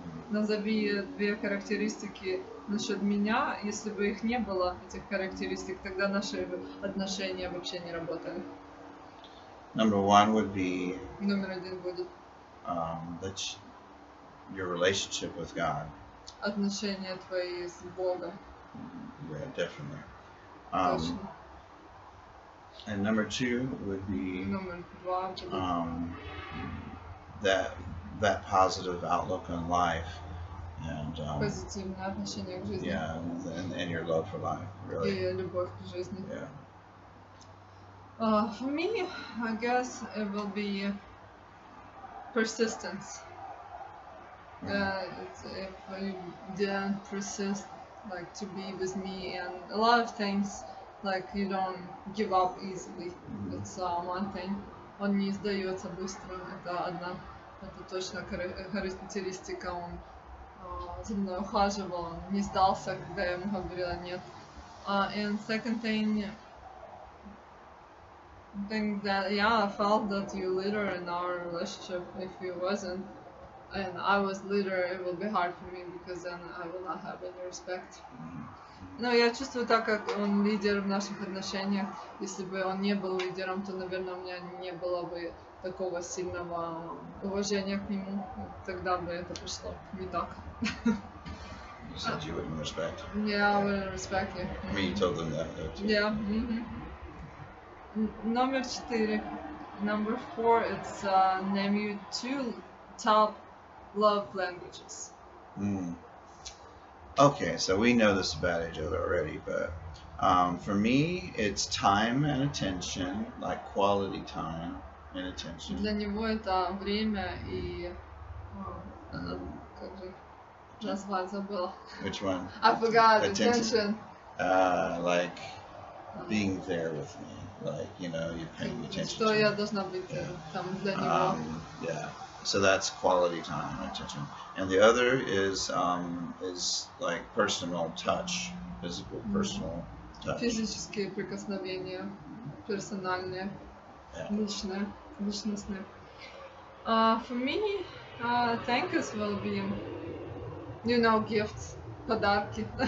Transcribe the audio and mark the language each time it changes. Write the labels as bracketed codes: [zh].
[ru] Назови две характеристики насчет меня, если бы их не было, этих характеристик, тогда наши отношения вообще не работали. [en] Number one would be [ru] Номер один будет [en] that your relationship with God. [ru] отношения твои с Богом. [en] Yeah, definitely. [ru] Точно. [en] And number two would be [ru] Номер два будет [en] that positive outlook on life and [ru] позитивное отношение к жизни. [en] yeah, and your love for life, really. [ru] И любовь к жизни. [en] Yeah. For me, I guess it will be persistence. If you didn't persist, like to be with me, and a lot of things, like you don't give up easily. It's one thing. [ru] Он не сдается быстро. Это точно характеристика. Он за мной ухаживал, он не сдался, когда я ему говорила нет. [en] And second thing, I think that I felt that you leader in our relationship. If you wasn't, and I was leader, it will be hard for me because then I will not have any respect. [ru] Но я чувствую так, как он лидер в наших отношениях. Если бы он не был лидером, то, наверное, у меня не было бы такого сильного уважения к нему. Тогда бы это пошло не так. [en] You said you wouldn't respect. Yeah, I wouldn't respect you. I mean, you told them that. Yeah. Number 4. Number 4, it's name you two top love languages. Okay, so we know this about each other already, but for me, it's time and attention, like quality time and attention. [ru] Для него это время и как же назвать забыла. [en] Which one? I forgot. Attention. Like being there with me, like you're paying attention. [ru] Что я должна быть там для него. [en] Yeah. So that's quality time and attention. And the other is like personal touch, physical personal touch. [ru] Физические прикосновения, персональные, личные, личностные. [en] For me, thank you will be, gifts, [ru] подарки.